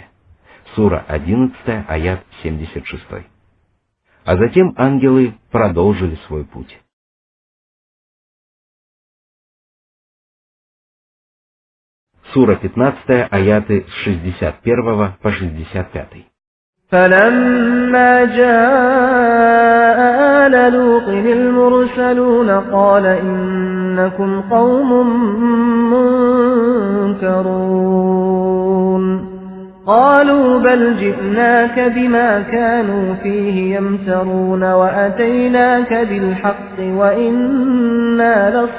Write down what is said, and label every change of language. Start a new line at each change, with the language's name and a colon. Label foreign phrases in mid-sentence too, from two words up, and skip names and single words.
Russian: Сура 11, аят 76. А затем ангелы продолжили свой путь. Сура 15, аяты с 61 по 65.
Arabic: فلما جاء آل لوط المرسلون قال إنكم قوم منكرون قالوا بل جئناك بما كانوا فيه يمترون وأتيناك بالحق وإنا